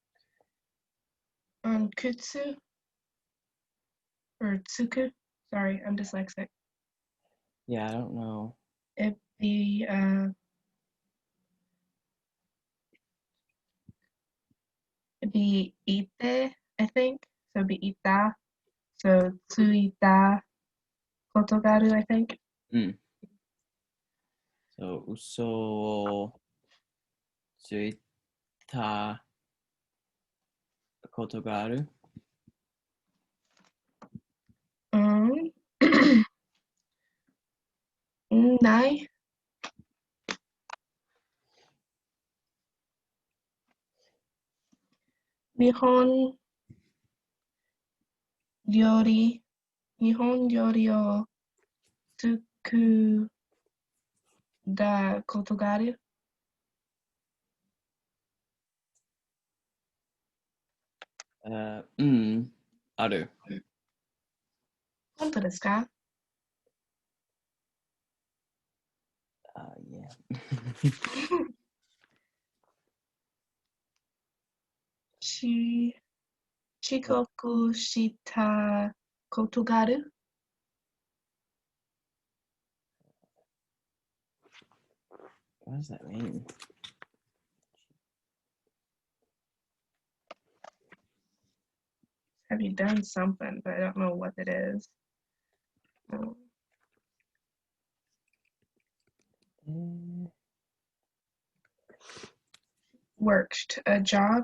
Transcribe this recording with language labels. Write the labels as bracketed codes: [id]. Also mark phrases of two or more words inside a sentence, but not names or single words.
[ja] Kutsu or tsuku. [en] Sorry, I'm dyslexic. Yeah, I don't know. It'd be ite, I think. So it'd be ita. So [ja] ついた ことがる, [en] I think. [ja] So, 嘘を ついた ことが ある? Nai. 日本 料理を つく だ ことが ある? Aru. 本当ですか? [en] Yeah. [ja] 遅刻したことがある? [en] What does that mean? Have you done something, but I don't know what it is. Worked a job?